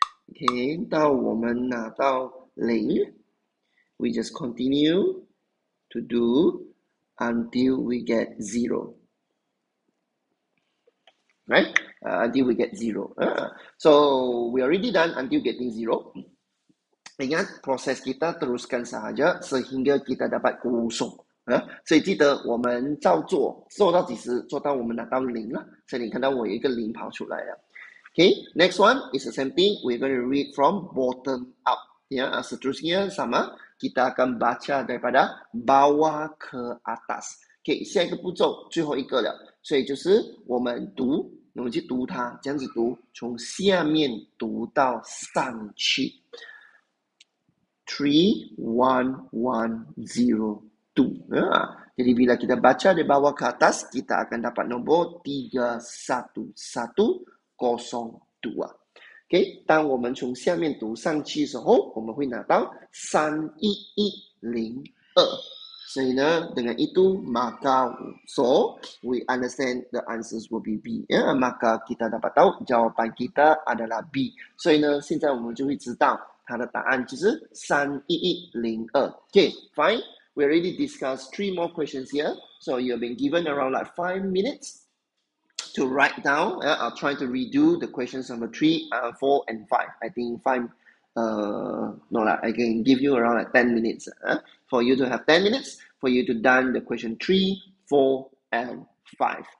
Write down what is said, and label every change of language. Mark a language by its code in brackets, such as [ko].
[en] Okay, [zh] 到我们拿到0 [en] we just continue to do until we get 0. Right? Until we get 0. So we already done until getting 0. [ms] Ingat, proses kita teruskan sahaja sehingga kita dapat kosong. [zh] 所以记得我们照做，做到几时？做到我们拿到0了。所以你看到我有一个0跑出来了。 [en] Okay, next one is the same thing. We're going to read from bottom up. [ms] Ya, seterusnya sama. Kita akan baca daripada bawah ke atas. [zh] Okay, 下一个步骤，最后一个了。所以就是我们读，我们去读它，这样子读，从下面读到上去。 3, 1, 1, 0, 2. [ms] Jadi bila kita baca dari bawah ke atas, kita akan dapat nombor 31102. [zh] OK， 当我们从下面读上去的时候，我们会拿到31102。所以呢， [ms] dengan itu maka [en] so we understand the answers will be B. [ms] Ya, maka kita dapat tahu jawapan kita adalah B. [zh] 所以呢，现在我们就会知道它的答案就是31102。 [en] Okay, fine. We already discussed 3 more questions here. So you've been given around like 5 minutes to write down. I'll try to redo the questions number 3, 4, and 5. I think 5. No lah, I can give you around like 10 minutes. For you to have 10 minutes for you to done the question 3, 4, and 5.